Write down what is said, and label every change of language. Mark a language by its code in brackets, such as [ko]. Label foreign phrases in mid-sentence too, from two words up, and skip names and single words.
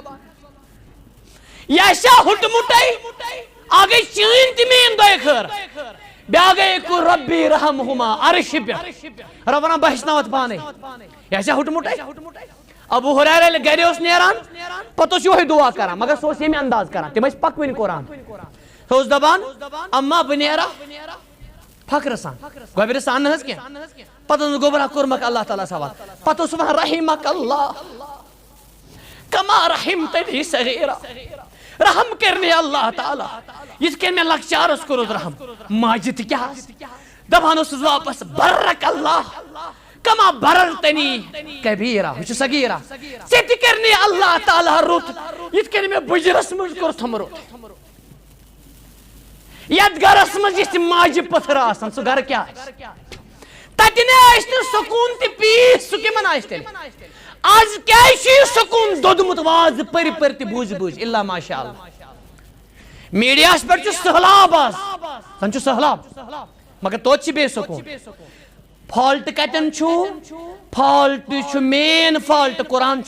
[ks] یہِ آسیا ہُٹمُٹے اکھ گٔے چٲنۍ تہِ میٛٲنۍ دۄیہِ خٲر بیٛاکھ گٔے [ar] قُل ربی رحمہما [ks] عرشہِ پٮ۪ٹھ رۄب ونان بہٕ ہیٚچھناوتھ پانے یہِ آسیا ہُٹمُٹے ابو ہُریرہ ییٚلہِ گرِ اوس نیران پتہٕ اوس یِہوے دُعا کران مگر سُہ اوس ییٚمہِ انداز کران تِم ٲسۍ پکوٕنۍ قرآن سُہ اوس دپان اما بہٕ نیرا فخرٕ سان گۄبرِ سان نہٕ حظ کینٛہہ پتہٕ اوس گوٚبرا کوٚرمکھ اللہ تعالیٰ سوال پتہٕ اوس ونان [ar] رحیمک اللہ کما رحمتنی صغیرا [ks] رحم کرنی اللہ تعالیٰ یِتھ کٔنۍ مےٚ لۄکچارس کوٚرُتھ رحم ماجہِ تہِ کیٛاہ دپان اوسُس واپس [ar] برک اللہ کما بررتنی کبیرا [ks] ہُہ چھُ صغیرا ژےٚ تہِ کرنی اللہ تعالیٰ رُت یِتھ کٔنۍ مےٚ بٕجرس منٛز کوٚرتھم رُت یتھ گرس منٛز یِژھ ماجہِ پٔتھٕر آسان سُہ گرٕ کیٛاہ آسہِ تتہِ نے آسہِ نہٕ سکوٗن تہِ پیٖس سُہ کِمن آسہِ تیٚلہِ آز کیٛازِ چھُ یہِ سکوٗن دوٚدمُت وازٕ پٔرۍ پٔرۍ تہِ بوٗزِ بوٗزِ [ar] الا ماشاء اللہ [ks] میٖڈیاہس پٮ۪ٹھ چھُ سہلاب آز زن چھُ سہلاب مگر توتہِ چھِ بے سکوٗن فالٹ کتٮ۪ن چھُ فالٹ چھُ [en] main fault [ks] قرآن